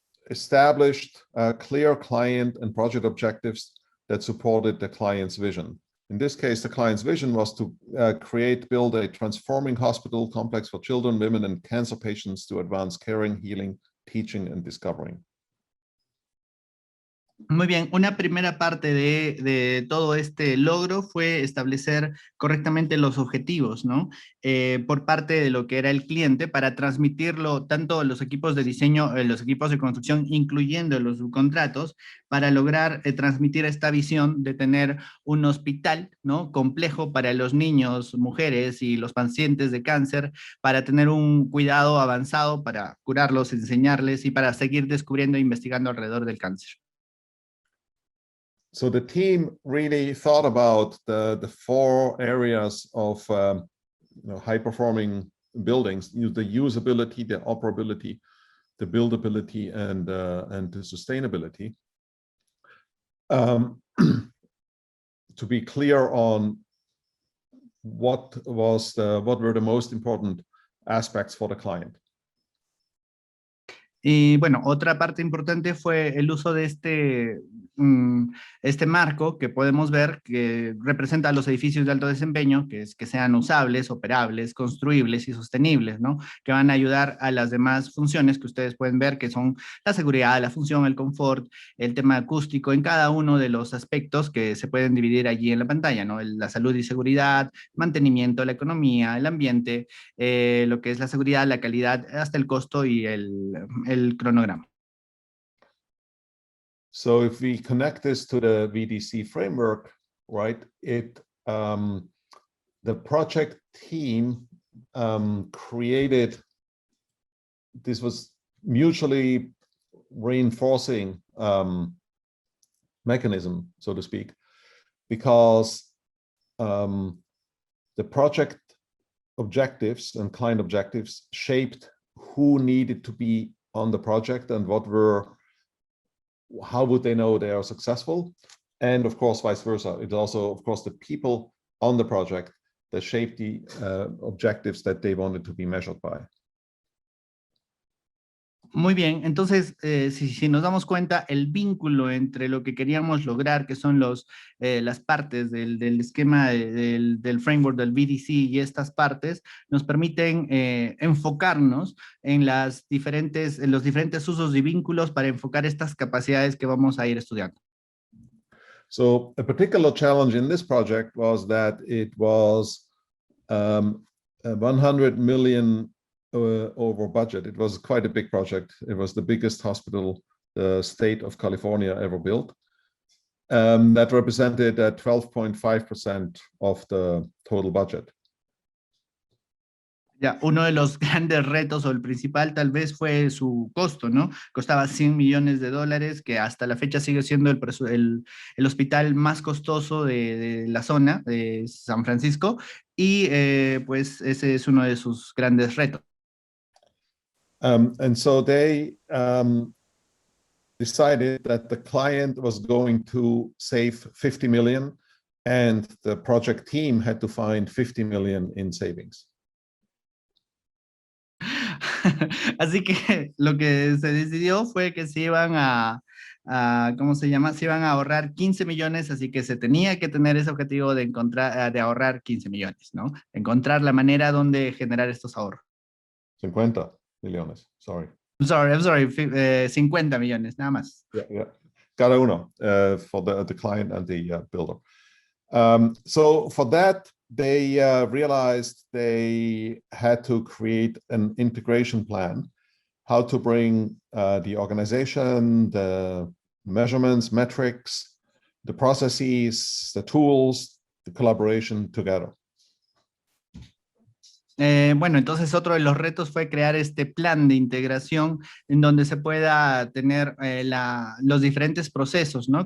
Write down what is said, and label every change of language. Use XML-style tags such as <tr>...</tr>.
<en>established clear client and project objectives that supported the client's vision. In this case, the client's vision was to build a transforming hospital complex for children, women, and cancer patients to advance caring, healing, teaching, and discovering.</en> <es>Muy bien, una primera parte de todo este logro fue establecer correctamente los objetivos, ¿no? Por parte de lo que era el cliente para transmitirlo tanto a los equipos de diseño, los equipos de construcción, incluyendo los subcontratos, para lograr transmitir esta visión de tener un hospital, ¿no? Complejo para los niños, mujeres y los pacientes de cáncer, para tener un cuidado avanzado para curarlos, enseñarles y para seguir descubriendo e investigando alrededor del cáncer.</es> <en>So the team really thought about the four areas of high-performing buildings: the usability, the operability, the buildability, and the sustainability. To be clear on what were the most important aspects for the client.</en> <es>Y bueno, otra parte importante fue el uso de este marco que podemos ver que representa los edificios de alto desempeño, que es que sean usables, operables, construibles y sostenibles, ¿no? Que van a ayudar a las demás funciones que ustedes pueden ver, que son la seguridad, la función, el confort, el tema acústico, en cada uno de los aspectos que se pueden dividir allí en la pantalla, ¿no? La salud y seguridad, mantenimiento, la economía, el ambiente, lo que es la seguridad, la calidad, hasta el costo y el cronograma.</es> <en>So if we connect this to the VDC framework, right, the project team created, this was mutually reinforcing mechanism, so to speak, because the project objectives and client objectives shaped who needed to be on the project and how would they know they are successful, and of course vice versa. It's also of course the people on the project that shape the objectives that they wanted to be measured by.</en> <es>Muy bien, entonces si nos damos cuenta, el vínculo entre lo que queríamos lograr, que son las partes del esquema del framework del VDC y estas partes, nos permiten enfocarnos en los diferentes usos y vínculos para enfocar estas capacidades que vamos a ir estudiando.</es> <en>So a particular challenge in this project was that it was 100 million over budget. It was quite a big project. It was the biggest hospital the state of California ever built. That represented 12.5% of the total budget.</en> <es>Ya, uno de los grandes retos o el principal tal vez fue su costo, ¿no? Costaba $100 millones, que hasta la fecha sigue siendo el hospital más costoso de la zona de San Francisco, y pues ese es uno de sus grandes retos.</es> <en>And so they decided that the client was going to save 50 million and the project team had to find 50 million in savings.</en> <es>Así que lo que se decidió fue que se iban ¿cómo se llama? Se iban a ahorrar 15 millones, así que se tenía que tener ese objetivo de ahorrar 15 millones, ¿no? Encontrar la manera donde generar estos ahorros. 50 millones, sorry.</es> <en>I'm sorry,</en> <es>50 millones, nada más.</es> <en>Yeah.</en> <es>Cada uno</es> <en>for the client and the builder. So for that, they realized they had to create an integration plan, how to bring the organization, the measurements, metrics, the processes, the tools, the collaboration together.</en> <es>Bueno, entonces otro de los retos fue crear este plan de integración en donde se pueda tener los diferentes procesos, ¿no?</es>